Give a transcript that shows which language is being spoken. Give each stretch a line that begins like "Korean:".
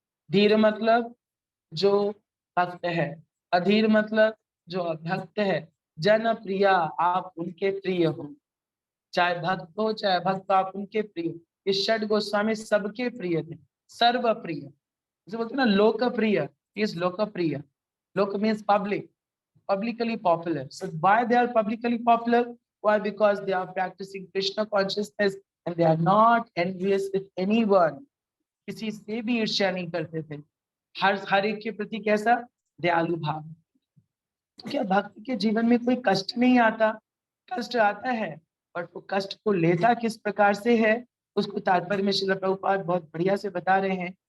Hindi: धीर मतलब जो भक्त है, अधीर मतलब जो अभक्त है, जन प्रिया आप उनके प्रिय हो, चाहे भक्त हो चाहे भक्त, आप उनके प्रिय। ये षड गोस्वामी सबके प्रिय थे, सर्व प्रिय, जैसे बोलते हैं ना लोकप्रिय, इज लोकप्रिय।
English: लोक means public, publicly popular. So why they are publicly popular? Why? Because they are practicing Krishna consciousness and they are not envious with anyone.
Hindi: किसी से भी ईर्ष्या नहीं करते थे, हर एक के प्रति कैसा दयालु भाव। तो क्या भक्त के जीवन में कोई कष्ट नहीं आता? कष्ट आता है, और वो कष्ट को लेता किस प्रकार से है, उसको तात्पर्य में श्रील प्रभुपाद बहुत बढ़िया से बता रहे हैं।